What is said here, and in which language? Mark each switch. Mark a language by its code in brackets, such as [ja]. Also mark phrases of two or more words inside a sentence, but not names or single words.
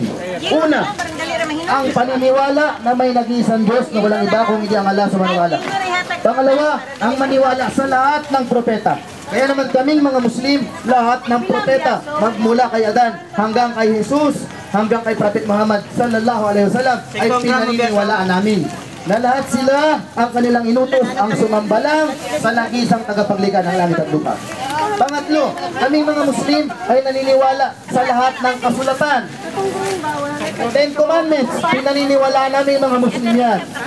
[tl] Una, ang paniniwala na may nag-iisang Diyos na walang iba kung hindi ang Allah sa maniwala. Pangalawa, ang maniwala sa lahat ng propeta. Kaya naman kaming mga Muslim, lahat ng propeta, magmula kay Adan hanggang kay Jesus, hanggang kay Prophet Muhammad [ar] صلى الله عليه وسلم, [tl] ay pinaniniwalaan namin na lahat sila ang kanilang inutos ang sumambalang sa nag-iisang tagapaglikha ng langit at lupa. Pangatlo, kaming mga Muslim ay naniniwala sa lahat ng kasulatan. 10 Commandments, pinaniniwalaan namin mga Muslim yan.